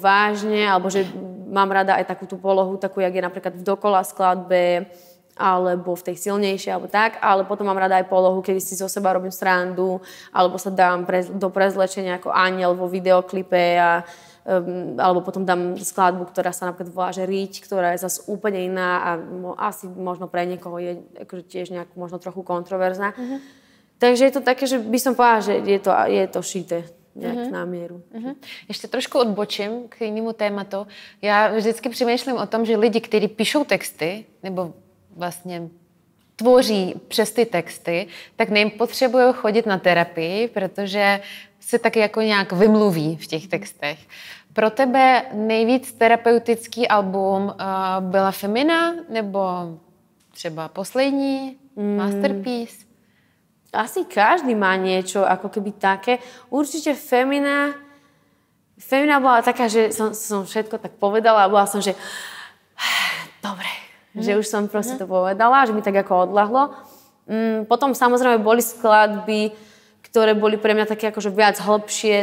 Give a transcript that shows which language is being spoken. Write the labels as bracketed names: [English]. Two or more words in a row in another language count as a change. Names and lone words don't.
[Slovak] vážne, alebo že mám rada aj takú tú polohu, takú, jak je napríklad v Dokola skladbe, alebo v tej silnejšej, alebo tak, ale potom mám rada aj polohu, kedy si zo seba robím srandu, alebo sa dám do prezlečenia ako aniel vo videoklipe, alebo potom dám skladbu, ktorá sa napríklad volá, že Riť, ktorá je zase úplne iná a asi možno pre niekoho je akože tiež nejak možno trochu kontroverzná. Takže je to také, že by som povedala, že je to šité [Czech] nějak na míru. Ještě trošku odbočím k jinému tématu. Já vždycky přemýšlím o tom, že lidi, kteří píšou texty, nebo vlastně tvoří přes ty texty, tak nepotřebují chodit na terapii, protože se taky jako nějak vymluví v těch textech. Pro tebe nejvíc terapeutický album byla Femina nebo třeba poslední Masterpiece? [Slovak] Asi každý má niečo ako keby také. Určite Femina bola taká, že som všetko tak povedala a bola som, že dobre, že už som proste to povedala, že mi tak ako odľahlo. Potom samozrejme boli skladby, ktoré boli pre mňa také akože viac hlbšie.